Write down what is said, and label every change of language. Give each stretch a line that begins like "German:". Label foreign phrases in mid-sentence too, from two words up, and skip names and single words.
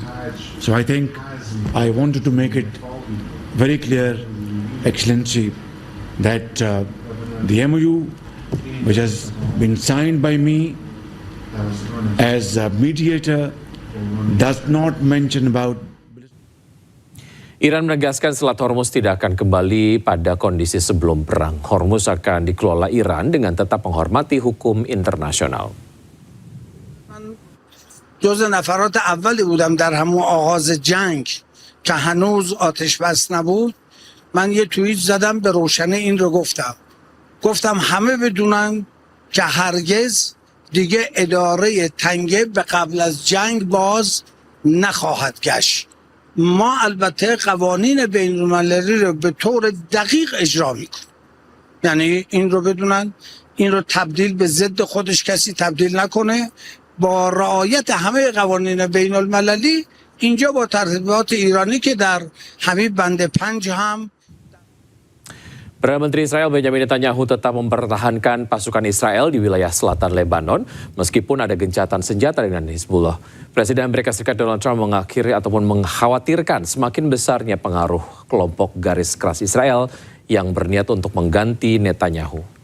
English: So I think I wanted to make it very clear, Excellency, that the MOU which has been signed by me as a mediator does not mention about.
Indonesian: Iran menegaskan Selat Hormuz tidak akan kembali pada kondisi sebelum perang. Hormuz akan dikelola Iran dengan tetap menghormati hukum internasional.
Persian: جز نفرات اولی بودم در همون آغاز جنگ که هنوز آتش بس نبود. من یه توییت زدم به روشنی این رو گفتم همه بدونن که هرگز دیگه اداره تنگه به قبل از جنگ باز نخواهد گشت. ما البته قوانین بین‌المللی رو به طور دقیق اجرا میکنیم. یعنی این رو بدونن این رو تبدیل به ضد خودش کسی تبدیل نکنه با رعایت همه قوانین بین المللی. اینجا با ترتیبات ایرانی که در همین بند 5 هم.
Indonesian: Perdana Menteri Israel Benjamin Netanyahu tetap mempertahankan pasukan Israel di wilayah selatan Lebanon meskipun ada gencatan senjata dengan Hizbullah. Presiden Amerika Serikat Donald Trump mengakhiri ataupun mengkhawatirkan semakin besarnya pengaruh kelompok garis keras Israel yang berniat untuk mengganti Netanyahu.